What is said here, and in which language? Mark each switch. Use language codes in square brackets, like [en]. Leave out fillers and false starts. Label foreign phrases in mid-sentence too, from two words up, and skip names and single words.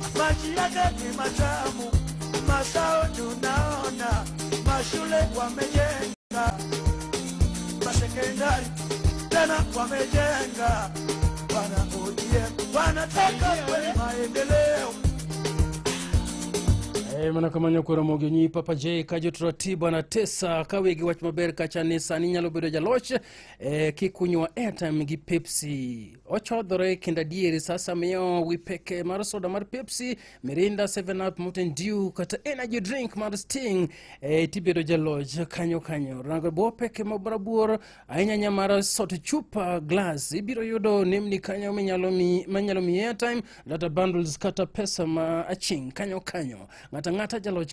[sw] Masao tunaona mashule wamejenga masekondari tena wamejenga wana ODM wanataka kweli maendeleo. [luo] Manakamanya kwa Ramogi Papa J kajo turatibu na tesa kawegi wach maber kacha ni sani nyalo bedo jaloch kikunywa airtime gi Pepsi ochodhore kinda dieri sasa miyo wipeke mar soda mar Pepsi Mirinda 7up Mountain Dew kata [en] energy drink [luo] mar Sting tibedo jaloch kanyo rango bopeke mabrabuor ainyanya mar soda chupa glass ibiro yudo nemni kanyo manyalo mi [en] airtime data bundles [luo] kata pesa ma aching kanyo ngata jaloch